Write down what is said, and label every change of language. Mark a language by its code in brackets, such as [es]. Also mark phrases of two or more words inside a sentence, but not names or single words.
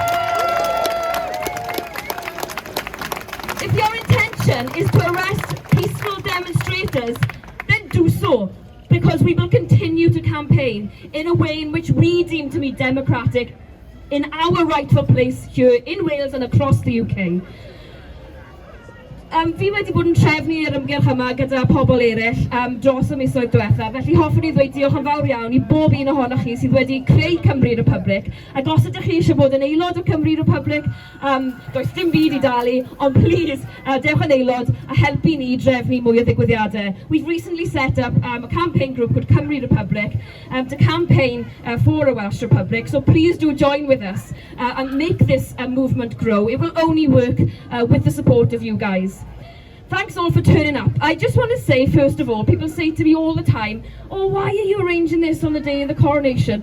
[en] If your intention is to arrest peaceful demonstrators, then do so, because we will continue to campaign in a way in which we deem to be democratic in our rightful place here in Wales and across the UK. [cy] Fi wedi bod yn trefnu yr ymgyrch yma gyda pobl eraill dros y misoedd diwethaf, felly hoffwn I ddweud diolch yn fawr iawn I bob un ohonoch chi sydd wedi creu Cymru Republic. Ac os ydych chi eisiau bod yn aelod o Cymru Republic, does dim byd I dalu, ond please, dewch yn aelod a helpu ni drefnu mwy o ddigwyddiadau. [en] We've recently set up a campaign group called Cymru Republic to campaign for a Welsh Republic, so please do join with us and make this movement grow. It will only work with the support of you guys. Thanks all for turning up. I just want to say, first of all, people say to me all the time, oh, why are you arranging this on the day of the coronation?